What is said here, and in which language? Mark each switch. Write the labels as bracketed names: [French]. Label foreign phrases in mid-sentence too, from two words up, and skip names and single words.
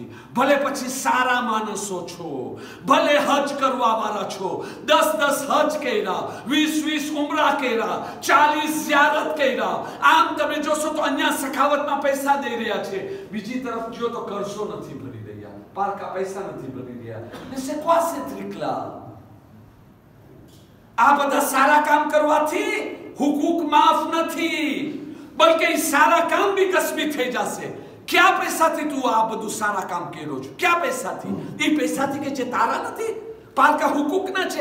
[Gujarati] ભલે પછી સારા માણસો છો, ભલે હજ કરવા વાળા છો, 10 હજ કર્યા, 20 ઉમરા કર્યા, 40 ઝિયારત કર્યા. આમ તમે જોશો તો અહીંયા સખાવતમાં પૈસા દઈ રહ્યા છે, બીજી તરફ જો તો કરશો નથી ભરી રહ્યા, પારકા પૈસા નથી ભરી રહ્યા. [French] c'est quoi cette truc là? [Gujarati] આ બધા સારા કામ કરવાથી હુકુક માફ નથી, બલકે સારા કામ બી કસ્મી થઈ જશે. ક્યાં પૈસાથી તું આ બધું સારા કામ કર્યો છો? ક્યાં પૈસાથી? એ પૈસાથી કે જે તારા નથી, પારકા હુકુક ના છે.